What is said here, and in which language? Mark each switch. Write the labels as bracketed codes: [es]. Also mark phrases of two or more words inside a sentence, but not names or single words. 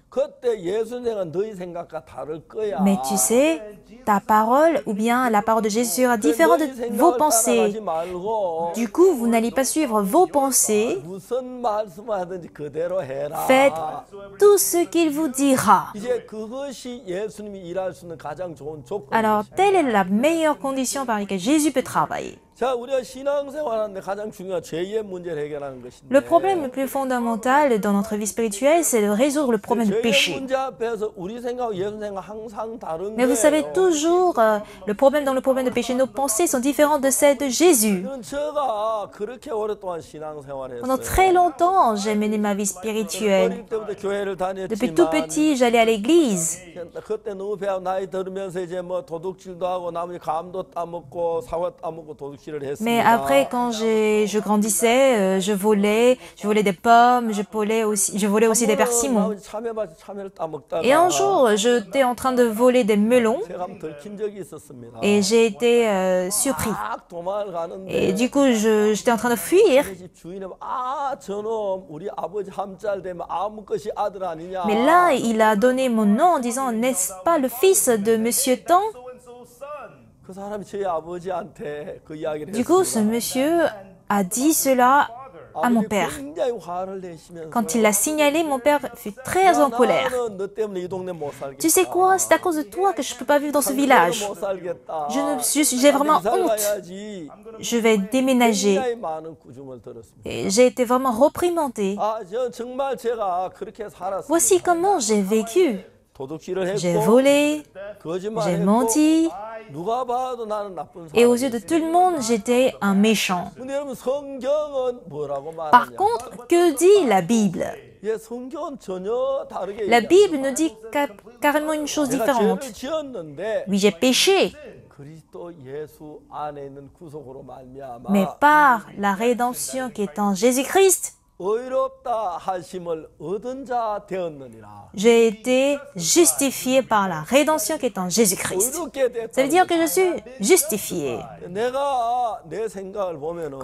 [ko] 그때 예수 생각은 너희 생각과 다를 거야. [fr] Mais tu sais, ta parole ou bien la parole de Jésus sera différente de vos pensées. [ko] 따라가지 말고 [fr] Du coup, vous n'allez pas suivre vos pensées. [ko] 무슨 말씀을 하든지 그대로 해라. [fr] Faites tout ce qu'il vous dira. [ko] 이제 그것이 예수님이 일할 수 있는 가장 좋은 조건. [fr] Alors, telle est la meilleure condition par laquelle Jésus peut travailler. [ko] 자, 우리가 신앙생활하는데 가장 중요한 죄의 문제를 해결하는 것인데. [fr] Le problème le plus fondamental dans notre vie spirituelle, c'est de résoudre le problème du [ko] 죄의 [fr] péché. [ko] 문제 앞에서 우리 생각하고 예수 생각 항상 다른 [fr] Mais vous savez, [ko] 거예요. [fr] toujours, le problème dans le problème de péché, nos pensées sont différentes de celles de Jésus. [ko] 저는 제가 그렇게 오랫동안 신앙생활을 [fr] Pendant [ko] 했어요. [fr] très longtemps, j'ai mené ma vie spirituelle. [ko] 어릴 때부터 교회를 [fr] Depuis tout [ko] 다녔지만 [fr] petit, j'allais à l'église. [ko] 그때 너무 배워 나이 들으면서 이제 뭐 도둑질도 하고 나머지 감도 따먹고 사과 따먹고 도둑질을 했습니다. [fr] Mais après, quand je grandissais, je volais des pommes, je volais aussi des persimmons. [ko] 나머지 참외밭에 참외를 따먹다가 [fr] Et un jour, j'étais en train de voler des melons [ko] 제가 한번 들킨 적이 있었습니다. [fr] et j'ai été surpris. [ko] 막 도망을 가는데 [fr] Et du coup, j'étais en train de fuir. [ko] 그 집 주인은 저놈 우리 아버지 함잘 되면 아무 것이 아들 아니냐. [fr] Mais là, il a donné mon nom en disant, n'est-ce pas le fils de Monsieur Tan? [ko] 그 사람이 제 아버지한테 그 이야기를 [fr] Du coup, ce monsieur a dit cela à mon [ko] 아버지 [fr] père. [ko] 굉장히 화를 내시면서 [fr] Quand il l'a signalé, mon père fut très en colère. [ko] 나는 너 때문에 이 동네 못 살겠다. [fr] Tu sais quoi? C'est à cause de toi que je ne peux pas vivre dans ce village. [ko] 못 살겠다. [fr] J'ai vraiment honte. [ko] 가야지. [fr] Je vais déménager. [ko] 굉장히 많은 구중을 들었습니다. [fr] Et j'ai été vraiment reprimandée. [ko] 저 정말 제가 그렇게 살았어요. [fr] Voici comment j'ai vécu. [ko] 도둑질을 [fr] J'ai [ko] 했고 [fr] volé, j'ai [ko] 거짓말했고 [fr] menti, [ko] 누가 봐도 나는 나쁜 [fr] et aux [ko] 사람. [fr] yeux de tout le monde, j'étais un méchant. [ko] 근데 여러분 성경은 뭐라고 [fr] Par [ko] 말하냐? [fr] contre, que dit la Bible? [ko] 예, 성경은 전혀 다르게 [fr] La [ko] 얘기합니다. [fr] Bible nous dit carrément une chose [ko] 내가 [fr] différente. [ko] 죄를 지었는데 [fr] Oui, j'ai péché, [ko] 그리스도 예수 안에 있는 구속으로 말미암아 [fr] mais par la rédemption qui est en Jésus-Christ, [ko] 의롭다 하심을 얻은 자 되었느니라. [fr] j'ai été justifié par la rédemption qui est en Jésus-Christ. [ko] 의롭게 됐다. [fr] Ça veut dire que je suis justifié. [ko] 내가 내 생각을 보면은